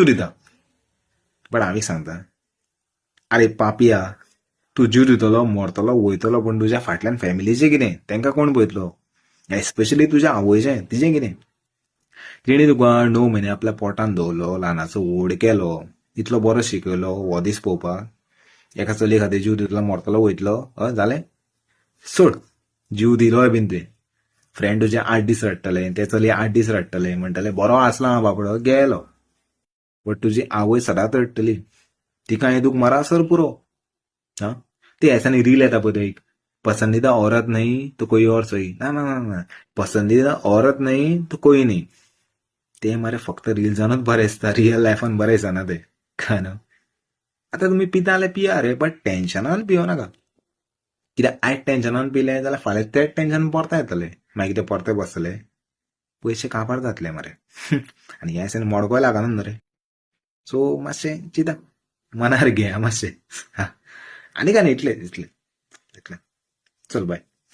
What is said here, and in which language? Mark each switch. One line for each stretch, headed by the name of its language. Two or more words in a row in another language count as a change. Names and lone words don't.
Konkani: दिता बट हांव एक सांगता आरे पापिया तूं जीव दितलो मरतलो वयतलो पण तुज्या फाटल्यान फॅमिलीचें कितें तांकां कोण पळयतलो एस्पेशली तुज्या आवयचें तिचें कितें तिणे तुका 9 म्हयने आपल्या पोटान दवरलो ल्हानाचो व्हड केलो इतलो बरो शिकयलो हो दीस पळोवपाक एका चलये खातीर जीव दितलो मरतलो वयतलो हय जालें सोड जीव दिलोय बीन तुवें फ्रेंड तुजे 8 दीस रडटले ते चलये 8 दीस रडटले म्हणटले बरो आसलो हांव बाबडो गेलो बट तुजी आवय सदांच रडटली तिका हें दूख मरासर पुरो हाँ ते
Hindi: ऐसा नहीं
Konkani: रील येता पळय तो एक
Hindi: पसंदीदा औरत नहीं तो कोई और सही ना ना ना ना पसंदीदा औरत नहीं तो कोई नहीं
Konkani: ते मरे फक्त रील्सानूच बरें दिसता रियल लायफान बरें दिसना ते कळ्ळें न्हू आतां तुमी पिता जाल्यार पिया रे बट टेन्शनान पियो नाका कित्याक आयज टेन्शनान पिले जाल्यार फाल्यां तेच टेन्शन परते येतले मागीर ते परते बसतले पयशे काबार जातले मरे आनी हे दिसांनी मोडकोय लागना न्हू रे सो मातशें चिंता मनार घेया मातशें आनी काय न्ही इतलें चल बाय